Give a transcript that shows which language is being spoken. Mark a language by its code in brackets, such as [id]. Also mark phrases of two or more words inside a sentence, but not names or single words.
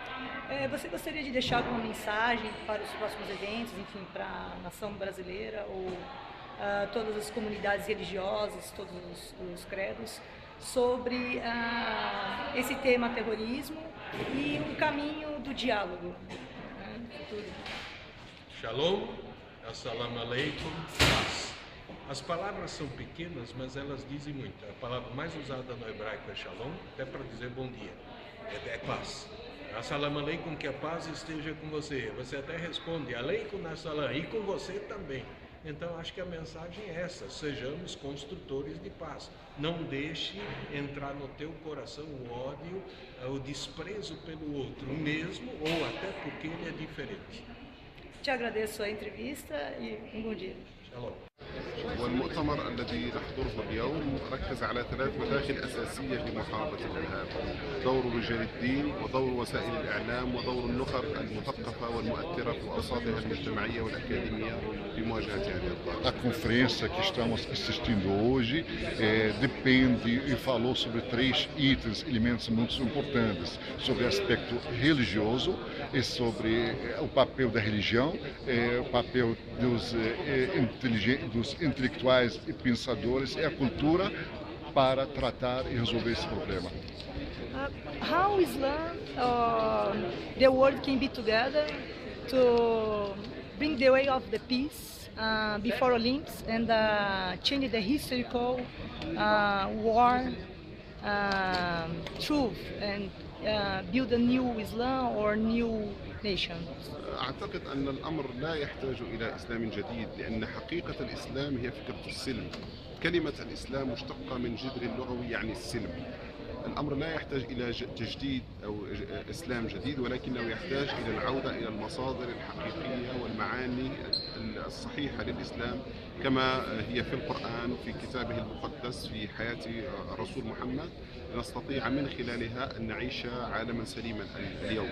[pt] Você gostaria de deixar alguma mensagem para os próximos eventos, enfim, para a nação brasileira ou todas as comunidades religiosas, todos os credos, sobre esse tema terrorismo e o caminho do diálogo no futuro? Shalom, [ar] السلام عليكم, [pt] paz. As palavras são pequenas, mas elas dizem muito. A palavra mais usada no hebraico é shalom, até para dizer bom dia, é paz. [ar] السلام عليكم, [pt] que a paz esteja com você. Você até responde, [ar] عليكم السلام, [pt] e com você também. Então, acho que a mensagem é essa, sejamos construtores de paz. Não deixe entrar no teu coração o ódio, o desprezo pelo outro, mesmo ou até porque ele é diferente. Te agradeço a entrevista e um bom dia. Shalom. [ar] والمؤتمر الذي نحضره اليوم ركز على 3 مداخل أساسية لمحاربة الإرهاب: دور رجال الدين، ودور وسائل الإعلام، ودور النخب المثقفة والمؤثرة في الأوساطها المجتمعية والأكاديمية في مواجهة هذه الظاهرة. [pt] A conferência que estamos assistindo hoje depende e falou sobre 3 itens, elementos muito importantes, sobre o aspecto religioso, e sobre o papel da religião, o papel dos intelectuais e pensadores e a cultura para tratar e resolver esse problema. [en] How Islam, the world can be together to bring the way of the peace before Olympics and change the historical war truth and build a new Islam or new nation. [ar] أعتقد أن الأمر لا يحتاج إلى إسلام جديد، لأن حقيقة الإسلام هي فكرة السلم. كلمة الإسلام مشتقة من جذر اللغوي يعني السلم. الأمر لا يحتاج إلى تجديد أو إسلام جديد، ولكنه يحتاج إلى العودة إلى المصادر الحقيقية والمعاني الصحيحة للإسلام كما هي في القرآن في كتابه المقدس في حياة الرسول محمد، نستطيع من خلالها أن نعيش عالما سليما اليوم.